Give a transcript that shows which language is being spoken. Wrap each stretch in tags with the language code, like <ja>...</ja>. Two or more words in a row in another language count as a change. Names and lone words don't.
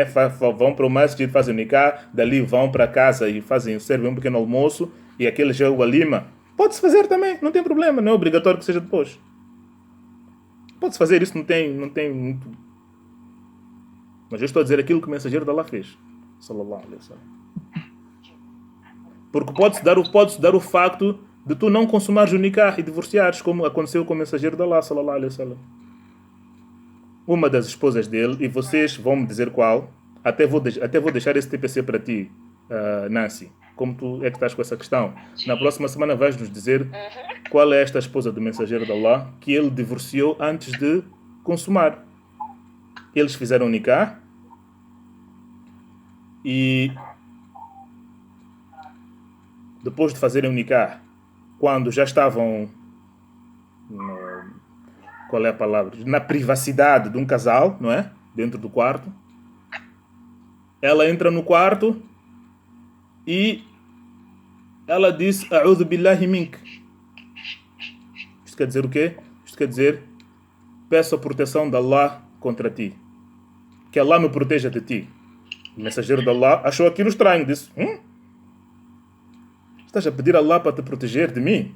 <pt>Vão para o masjid, fazem o nikah, dali vão para casa e servem um pequeno almoço e aquele já é o walima. Pode-se fazer também, não tem problema, não é obrigatório que seja depois. Pode-se fazer isso, não tem muito. Mas eu estou a dizer aquilo que o mensageiro de Allah fez.</pt> <ar>صلى الله عليه وسلم.</ar> <pt>Porque pode-se dar o facto de tu não consumares o nikah e divorciares, como aconteceu com o mensageiro de Allah,</pt> <ar>صلى الله عليه وسلم.</ar> <pt>Uma das esposas dele, e vocês vão me dizer qual, até vou deixar esse TPC para ti, Nancy, como tu é que estás com essa questão. Na próxima semana vais nos dizer qual é esta esposa do mensageiro de Allah que ele divorciou antes de consumar. Eles fizeram o nikah e depois de fazerem o nikah, quando já estavam qual é a palavra? Na privacidade de um casal, não é? Dentro do quarto. Ela entra no quarto e ela diz</pt> <ar>أعوذ بالله منك.</ar> <pt>Isto quer dizer o quê? Isto quer dizer peço a proteção de Allah contra ti. Que Allah me proteja de ti. O mensageiro de Allah achou aquilo estranho. Disse, estás a pedir a Allah para te proteger de mim?</pt>